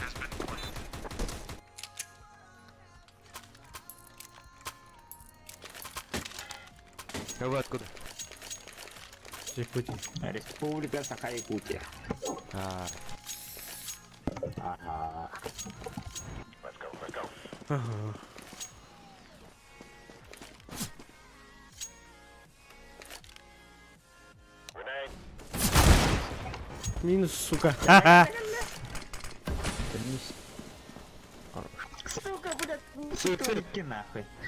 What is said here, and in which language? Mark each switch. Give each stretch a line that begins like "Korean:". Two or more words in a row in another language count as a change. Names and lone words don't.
Russian: А вы откуда? Якутия. Республика Саха-Якутия. А. Ага.
English: Let's go, let's go.
Russian: Ага. Минус, сука. Ха-ха. Сука, блядь, столики нахуй.